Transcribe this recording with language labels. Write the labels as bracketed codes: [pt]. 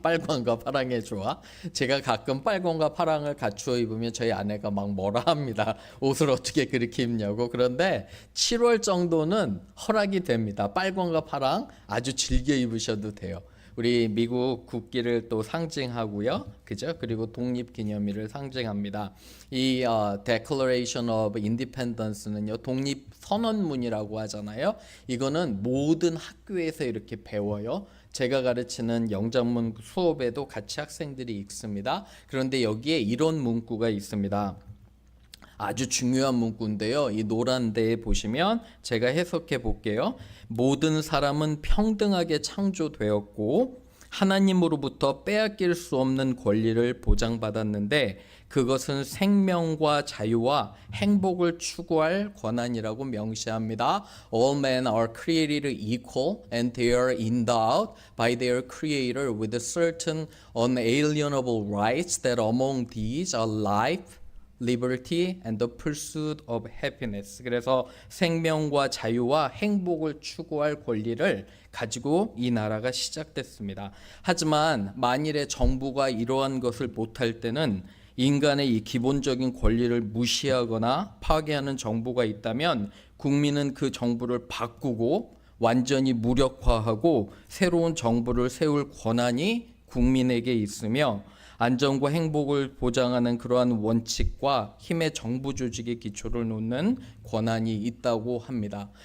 [ko] 빨강과 파랑의 조화. 제가 가끔 빨강과 파랑을 갖추어 입으면 저희 아내가 막 뭐라 합니다. 옷을 어떻게 그렇게 입냐고. 그런데 7월 정도는 허락이 됩니다. 빨강과 파랑 아주 즐겨 입으셔도 돼요. 우리 미국 국기를 또 상징하고요. 그죠? 그리고 독립기념일을 상징합니다. 이 Declaration of Independence는요. 독립선언문이라고 하잖아요. 이거는 모든 학교에서 이렇게 배워요. 제가 가르치는 영작문 수업에도 같이 학생들이 읽습니다. 그런데 여기에 이런 문구가 있습니다. 아주 중요한 문구인데요. 이 노란 데에 보시면 제가 해석해 볼게요. 모든 사람은 평등하게 창조되었고 하나님으로부터 빼앗길 수 없는 권리를 보장받았는데 그것은 생명과 자유와 행복을 추구할 권한이라고 명시합니다. [en] All men are created equal and they are endowed by their creator with certain unalienable rights that among these are life, liberty and the pursuit of happiness. [ko] 그래서 생명과 자유와 행복을 추구할 권리를 가지고 이 나라가 시작됐습니다. 하지만 만일에 정부가 이러한 것을 못할 때는 인간의 이 기본적인 권리를 무시하거나 파괴하는 정부가 있다면 국민은 그 정부를 바꾸고 완전히 무력화하고 새로운 정부를 세울 권한이 국민에게 있으며 안전과 행복을 보장하는 그러한 원칙과 힘의 정부 조직의 기초를 놓는 권한이 있다고 합니다.